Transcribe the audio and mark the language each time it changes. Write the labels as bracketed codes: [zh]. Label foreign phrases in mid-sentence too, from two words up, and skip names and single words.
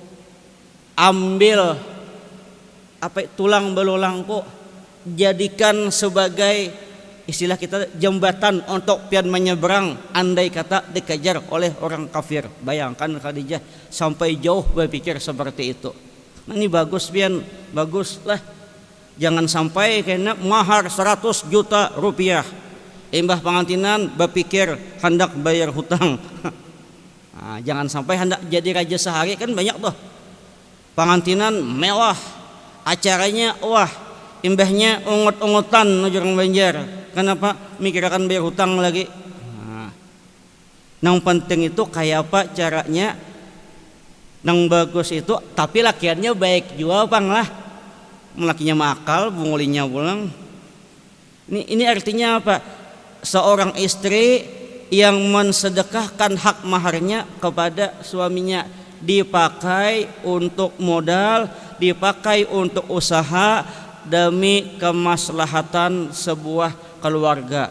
[id] ambil tulang belulangku, jadikan sebagai istilah kita jembatan untuk pian menyeberang andai kata dikejar oleh orang kafir. Bayangkan Khadijah sampai jauh berpikir seperti itu. Nah, ini bagus pian, bagus lah. Jangan sampai kena mahar 100 juta rupiah, [bjn] imbah pengantinan [id] berpikir hendak bayar hutang. Nah, jangan sampai hendak jadi raja sehari, kan banyak tuh. Pengantinan mewah, acaranya wah, [bjn] imbahnya ungut-ungutan ujung Banjar. [id] Kenapa? Mikirkan bayar hutang lagi. Yang penting itu kayak apa caranya, yang bagus itu, tapi lakiannya baik juga bang lah. [bjn] Lakinya makal, bungulinya pulang. [id] Ini artinya apa? Seorang istri yang mensedekahkan hak maharnya kepada suaminya, dipakai untuk modal, dipakai untuk usaha demi kemaslahatan sebuah keluarga.